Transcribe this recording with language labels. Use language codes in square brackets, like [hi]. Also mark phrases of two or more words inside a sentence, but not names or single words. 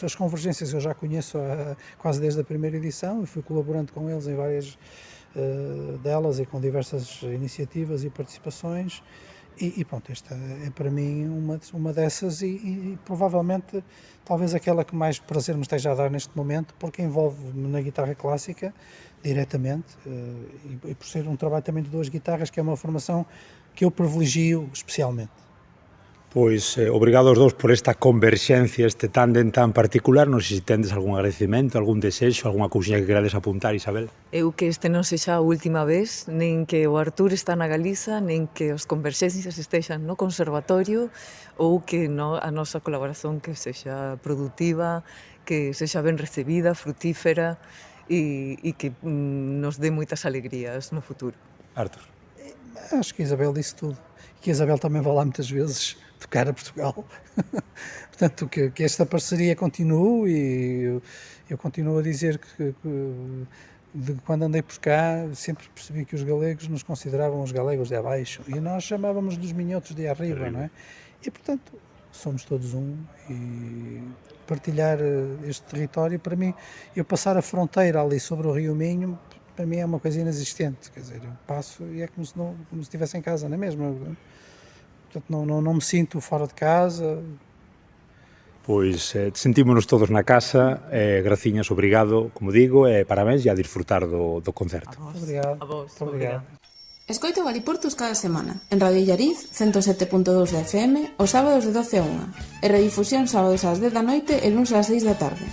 [pt] As Convergências eu já conheço quase desde a primeira edição e fui colaborando com eles em várias delas e com diversas iniciativas e participações, e pronto, esta é para mim uma dessas e provavelmente talvez aquela que mais prazer me esteja a dar neste momento, porque envolve-me na guitarra clássica diretamente, e por ser um trabalho também de duas guitarras, que é uma formação que eu privilegio especialmente. [gl] Pois, obrigado aos dous por esta converxencia, este tándem tan particular. Non sei se tendes algún agradecemento, algún desexo, algunha cousiña que querades apuntar, Isabel. Eu que este non sexa a última vez, nen que o Artur está na Galiza, nen que os converxencias estexan no conservatorio, ou que a nosa colaboración que sexa produtiva, que sexa ben recibida, frutífera, e que nos dé moitas alegrías no futuro. Artur. [pt] Acho que a Isabel disse tudo. Que a Isabel também vai lá muitas vezes tocar a Portugal. Portanto, que esta parceria continue, e eu continuo a dizer que quando andei por cá sempre percebi que os galegos nos consideravam os galegos de abaixo e nós chamávamos dos minhotos de arriba, não é? E, portanto, somos todos um, e partilhar este território, para mim, eu passar a fronteira ali sobre o Rio Minho, para mim é uma coisa inexistente, quer dizer, eu passo e é como se estivesse em casa, não é mesmo? Portanto, não me sinto fora de casa. [gl] Pois sentímonos todos na casa, graciñas, obrigado, como digo, e parabéns e a disfrutar do concerto. Obrigado. A vos, Obrigado. Escoito Galiportus cada semana, en Radio Illariz 107.2 de FM, os sábados de 12 a 1, e redifusión sábados ás 10 da noite e luns ás 6 da tarde.